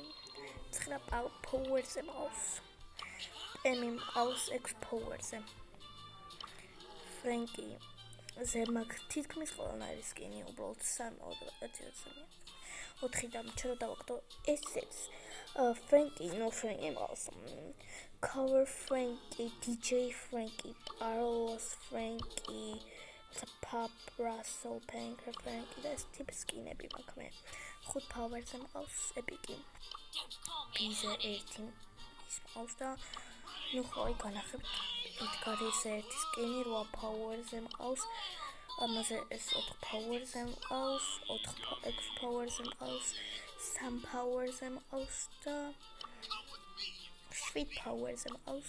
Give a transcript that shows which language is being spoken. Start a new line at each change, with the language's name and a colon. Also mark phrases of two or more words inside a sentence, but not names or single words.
Georgian: 9 powers-ზე მყავს. Penny მყავს 6 powers-ზე. Frankie ზე მაქვს თითქმის ყველანაირი სკინი, უბრალოდ 3 4 და მჩერო დავაგდო ესეც.
English: Frankie, no Frankie also. Cover Frankie, DJ Frankie, Carlos Frankie, Pop Russell, Banker Frankie, that's tip skinები
Georgian: მაქვს მე. 5 power-ზე მყავს ეპიკი. Bize 1 ის მყავს და ნუ ხო განახებთ ედგარის 1 სკინი 8 power-ზე მყავს. ამაზე ეს 4 power-ზე მყავს, 6 power-ზე მყავს, 3 power-ზე მყავს და 7 power-ზე მყავს.